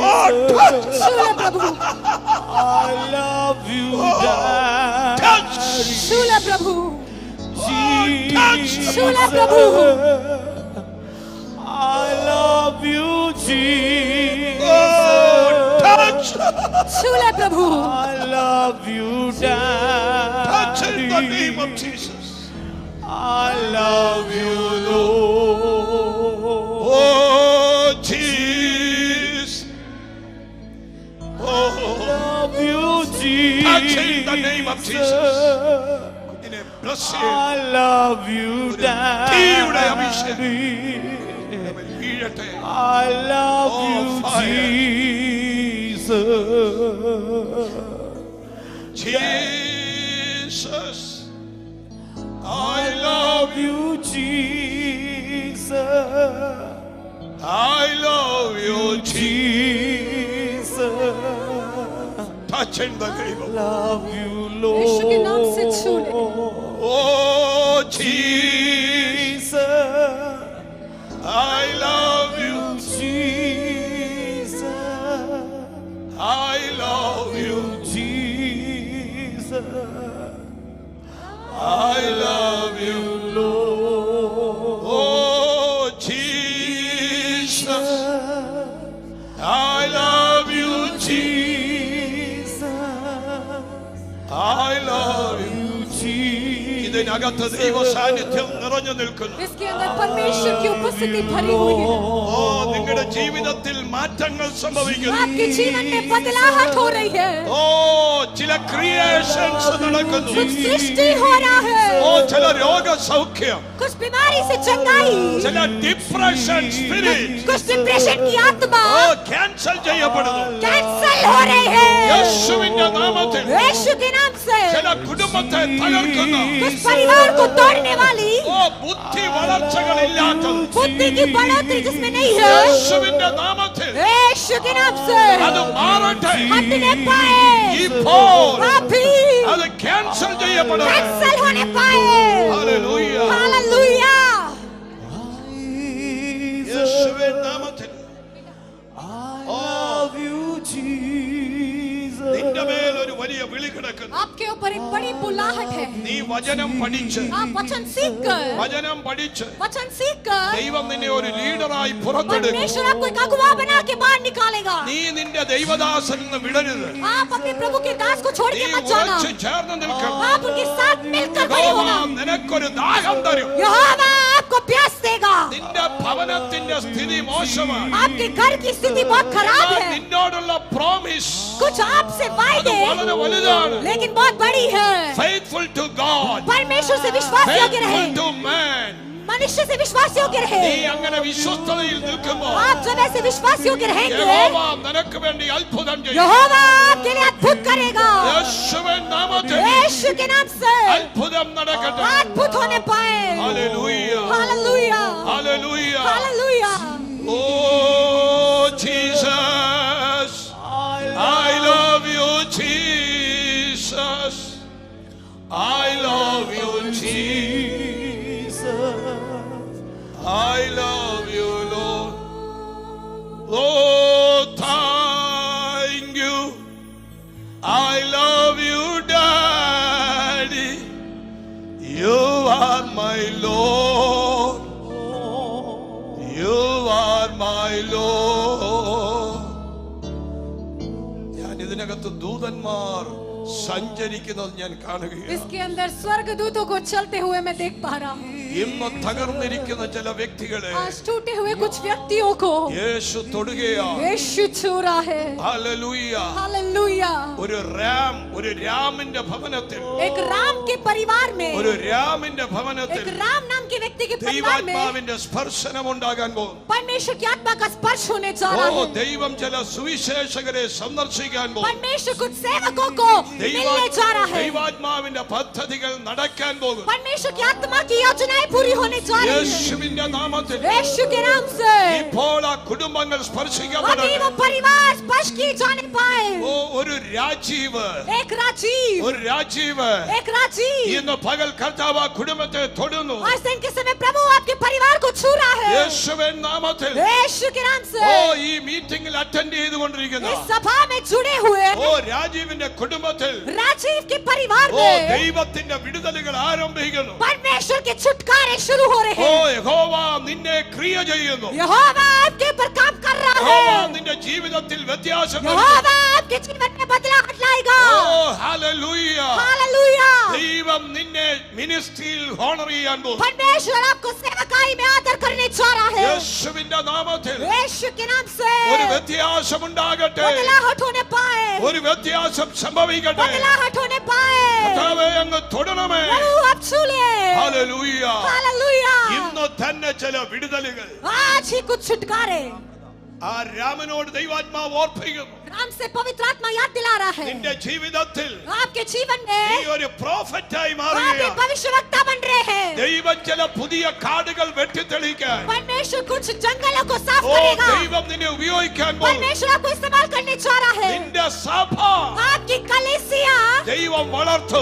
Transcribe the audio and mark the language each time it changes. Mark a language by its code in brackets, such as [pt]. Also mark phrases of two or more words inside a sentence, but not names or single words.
[en] Oh, touch. [hi] छू ले प्रभु, [en] I love you, Daddy. Touch. [hi] छू ले प्रभु, Jesus. छू ले प्रभु. [en] I love you, Jesus. Oh, touch. [hi] छू ले प्रभु. [en] I love you, Touch in the name of Daddy. Jesus. I love you, Lord. Oh, Jesus. Oh, Love you, Jesus. touch in the name of Jesus. In a blessing. I love you, [ml] തീയുടെ അഭിഷേകം. Daddy. വീഴട്ടെ. [en] I love Oh, you, fire. Jesus. Jesus. I love you, Jesus. I love you, Jesus. touch in the name of Love you, [hi] यीशु के नाम से छू ले. [en] Lord. Oh, Jesus. Jesus. I love you. Jesus. I love you. Jesus. I love you. Lord. Oh, Jesus. I love you, Jesus. Jesus. I love you. Jesus. [ml] ഇതിനകത്ത് ദൈവ സാന്നിധ്യം നിറഞ്ഞു നിൽക്കുന്നു. [hi] इसके अंदर परमेश्वर की उपस्थिति भरी हुई है. [ml] ഓ നിങ്ങളുടെ ജീവിതത്തിൽ മാറ്റങ്ങൾ സംഭവിക്കുന്നു. [hi] आपके जीवन में बदलाहट हो रही है. [ml] ഓ ചില ക്രിയേഷൻസ് നടക്കുന്നു. [hi] कुछ सृष्टि हो रहा है. [ml] ഓ ചില രോഗസൗഖ്യം, [hi] कुछ बीमारी से चंगाई, [ml] ചില [en] depression spirit [hi] कुछ डिप्रेशन की आत्मा [ml] ഓ ക്യാൻസൽ ചെയ്യപ്പെടുന്നു. [hi] कैंसल हो रही है. [ml] യേശുവിന്റെ നാമത്തിൽ [hi] यीशु के नाम से [ml] ചില കുടുംബത്തെ തകർക്കുന്ന [hi] कुछ परिवार को तोड़ने वाली [ml] ഓ ബുദ്ധി വളർച്ചകളില്ലാത്തത് [hi] बुद्धि की बढ़ोतरी जिसमें नहीं है, [ml] യേശുവിന്റെ നാമത്തിൽ [hi] यीशु के नाम से [ml] അത് മാറട്ടെ. [hi] हटने पाए. [ml] ഇപ്പോൾ [hi] अभी [ml] അത് ക്യാൻസൽ ചെയ്യപ്പെടട്ടെ. [hi] कैंसल होने पाए. [ml] ഹല്ലേലൂയ. [hi] हालेलुया. [ml] യേശുവിന്റെ നാമത്തിൽ [en] I love you, Jesus. [ml] നിന്റെ മേൽ ഒരു വലിയ വിളി കിടക്കുന്നു. [hi] आपके ऊपर एक बड़ी बुलाहट है. [ml] നീ വചനം പഠിച്ച് [hi] आप वचन सीखकर [ml] വചനം [hi] सीखकर [ml] ദൈവം നിന്നെ ഒരു ലീഡറായി പുറത്തെടുക്കും. [hi] परमेश्वर आपको एक अगुवा बना के बाहर निकालेगा. [ml] നീ നിന്റെ ദൈവദാസനിൽ നിന്ന് വിടരുത്. [hi] आप अपने प्रभु के दास को छोड़ [ml] നീ [hi] के मत जाना. [ml] ഉറച്ചു ചേർന്ന് നിൽക്കണം. [hi] आप उनके साथ मिलकर खड़े യഹോവ होना. [ml] നിനക്കൊരു ദാഹം തരും. [hi] यहोवा आपको प्यास देगा. [ml] നിന്റെ ഭവനത്തിന്റെ സ്ഥിതി മോശമാണ്. [hi] आपके घर की स्थिति बहुत खराब है. [ml] നിന്നോടുള്ള പ്രോമിസ് [hi] कुछ आपसे [ml] അത് [hi] वायदे [ml] വളരെ വലുതാണ്. [hi] लेकिन बहुत बड़ी है. [en] Faithful to God, [hi] परमेश्वर से विश्वास योग्य रहे. [en] faithful to man. [hi] मनुष्य से विश्वास योग्य रहे. [ml] നീ അങ്ങനെ വിശ്വസ്തതയിൽ നിൽക്കുമ്പോൾ [hi] आप जब ऐसे विश्वास योग्य रहेंगे, [ml] യഹോവ നിനക്ക് വേണ്ടി അത്ഭുതം ചെയ്യും. [hi] यहोवा आपके लिए अद्भुत करेगा. [ml] യേശുവിൻ നാമത്തിൽ [hi] यीशु के नाम से [ml] അത്ഭുതം നടക്കട്ടെ. [hi] अद्भुत होने पाए. [ml] ഹല്ലേലൂയ. [hi] हालेलुया. [ml] ഹല്ലേലൂയ. [hi] हालेलुया. [en] Oh Jesus, I love you Jesus. I love you Jesus. I love you Lord. Oh thank you. I love you Daddy. You are my Lord. You are my Lord. [ml] ഞാൻ ഇതിനകത്ത് ദൂതന്മാർ സഞ്ചരിക്കുന്നത് ഞാൻ കാണുകയാണ്. [hi] इसके अंदर स्वर्गदूतों को चलते हुए मैं देख पा रहा हूँ. [ml] ഇന്ന് തകർന്നിരിക്കുന്ന ചില വ്യക്തികളെ [hi] आज टूटे हुए कुछ व्यक्तियों को [ml] യേശു തൊടുകയാണ്. [hi] यीशु छू रहा है. [ml] ഹല്ലേലൂയ. [hi] हालेलुया. [ml] ഒരു രാമിന്റെ ഭവനത്തിൽ, [hi] एक राम के परिवार में, [ml] ഒരു രാമിന്റെ ഭവനത്തിൽ [hi] एक राम नाम के व्यक्ति के परिवार में [ml] ദൈവാത്മാവിന്റെ സ്പർശനം ഉണ്ടാകാൻ പോകുന്നു. [hi] परमेश्वर की आत्मा का स्पर्श होने जा रहा ഓ है. [ml] ദൈവം ചില സുവിശേഷകരെ സന്ദർശിക്കാൻ പോകുന്നു. [hi] परमेश्वर कुछ सेवकों को मिलने जा रहा है. [ml] ദൈവാത്മാവിന്റെ പദ്ധതികൾ നടക്കാൻ പോകുന്നു. [hi] परमेश्वर की आत्मा की योजनाएं पूरी होने जा रही है. [ml] യേശുവിന്റെ നാമത്തിൽ [hi] यीशु के नाम से [ml] ഇപ്പോൾ ആ കുടുംബങ്ങൾ [hi] अभी [ml] സ്പർശിക്കപ്പെടട്ടെ. [hi] वो परिवार स्पर्श किए जाने पाए. [ml] ഓ ഒരു രാജീവ്, [hi] एक राजीव, [ml] ഒരു രാജീവ് [hi] एक राजीव. [ml] ഇന്ന് പകൽ കർത്താവ് ആ കുടുംബത്തെ തൊടുന്നു. [hi] आज दिन के समय प्रभु आपके परिवार को छू रहा है. [ml] യേശുവിൻ നാമത്തിൽ [hi] यीशु के नाम से [ml] ഓ ഈ മീറ്റിംഗിൽ അറ്റൻഡ് ചെയ്തുകൊണ്ടിരിക്കുന്ന [hi] इस सभा में जुड़े हुए [ml] ഓ രാജീവിന്റെ കുടുംബത്തിൽ [hi] राजीव के परिवार ഓ में [ml] ദൈവത്തിന്റെ വിടുതലുകൾ ആരംഭിക്കുന്നു. [hi] परमेश्वर के छुटकारे शुरू हो रहे ഓ हैं. [ml] യഹോവ നിന്നെ ക്രിയ ചെയ്യുന്നു. [hi] यहोवा आपके ऊपर काम कर रहा യഹോവ है. [ml] നിന്റെ ജീവിതത്തിൽ വ്യത്യാസം വരുത്തുന്നു. [hi] यहोवा आपके जीवन में बदलाव लाएगा. [ml] ഓ ഹല്ലേലൂയ. [hi] हालेलुया. [ml] ദൈവം നിന്നെ മിനിസ്ട്രിയിൽ ഹോണർ ചെയ്യാൻ പോകുന്നു. [hi] परमेश्वर आपको सेवकाई में आदर करने जा रहा है. [ml] യേശുവിന്റെ നാമത്തിൽ [hi] यीशु के नाम से [ml] ഒരു വ്യത്യാസം ഉണ്ടാകട്ടെ. [hi] बदलाहट होने पाए. [ml] ഒരു വ്യത്യാസം സംഭവിക്കട്ടെ. [hi] बदलाहट होने पाए. [ml] കർത്താവേ അങ്ങ് തൊടണമേ. [hi] प्रभु आप छू ले. [ml] ഹല്ലേലൂയ. [hi] हालेलुया. [ml] ഇന്ന് തന്നെ ചില വിടുതലുകൾ [hi] आज ही कुछ छुटकारे [ml] ആ രാമനോട് ദൈവാത്മാവ് ഓർപ്പിക്കുന്നു. [hi] राम से पवित्र आत्मा याद दिला रहा है. [ml] നിന്റെ ജീവിതത്തിൽ [hi] आपके जीवन [ml] നീ [hi] में [ml] ഒരു പ്രോഫറ്റായി [hi] आप [ml] മാറുകയാണ്. [hi] एक भविष्यवक्ता बन रहे हैं. [ml] ദൈവം ചില പുതിയ കാടുകൾ വെട്ടിത്തെളിക്കാൻ [hi] परमेश्वर कुछ जंगलों को साफ ഓ करेगा. [ml] ദൈവം നിന്നെ ഉപയോഗിക്കാൻ പോകുന്നു. [hi] परमेश्वर आपको इस्तेमाल करने जा रहा है. [ml] നിന്റെ സഭ [hi] आपकी कलीसिया [ml] ദൈവം വളർത്തും.